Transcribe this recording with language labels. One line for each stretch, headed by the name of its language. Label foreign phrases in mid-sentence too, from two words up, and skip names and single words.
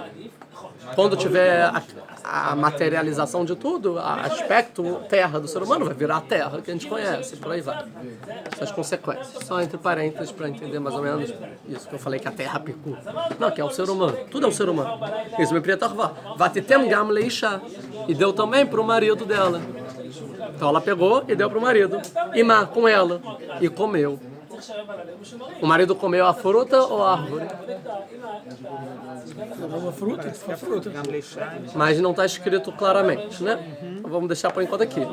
Portuguese: Quando tiver a materialização de tudo, aspecto terra do ser humano vai virar a terra que a gente conhece, por aí vai. Essas consequências. Só entre parênteses para entender mais ou menos isso que eu falei que a terra picou. Não, que é o ser humano. Tudo é o ser humano. Isso me preta
Hebrew: ותתן גם לאישה.
Portuguese: E deu também para o marido dela. Então ela pegou e deu para o marido. E com ela. E comeu. O marido comeu a fruta ou a árvore? Uma fruta? Fruta. Mas não está escrito claramente, né? Vamos deixar por enquanto aqui.